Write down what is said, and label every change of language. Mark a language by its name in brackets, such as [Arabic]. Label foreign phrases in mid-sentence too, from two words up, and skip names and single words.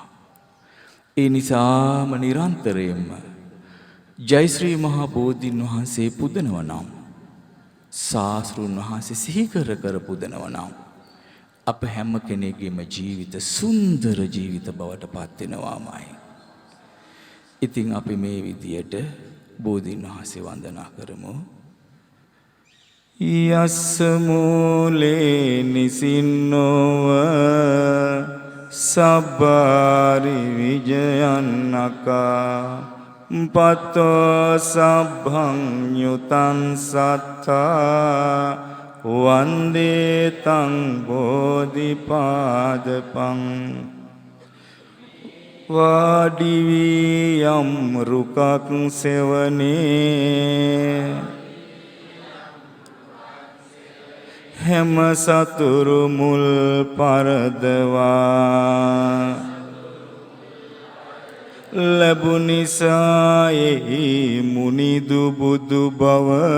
[Sinhala] ඒ නිසාම නිරන්තරයෙන්ම ජය ශ්‍රී මහා බෝධීන් වහන්සේ පුදනවා නම්, ශාස්ත්‍රඥ වහන්සේ සිහි කර කර පුදනවා නම් අප හැම කෙනෙකුගේම ජීවිත සුන්දර ජීවිත බවට පත් වෙනවාමයි. ඉතින් අපි මේ විදියට බෝධීන් වහන්සේ වන්දනා කරමු. [Pali] යස්ස මූලේ නිසින්නෝව සබ්බාරි විජයන්නකා පතෝ සබ්භං යුතං සත්තා වන්දේ තං [Sinhala] බෝධිපාදපං වාඩි වී යම් රුකක් සෙවනේ හැම සතුරු මුල් පරදවා ලැබුනිසා එහි මුනිදු බුදු බව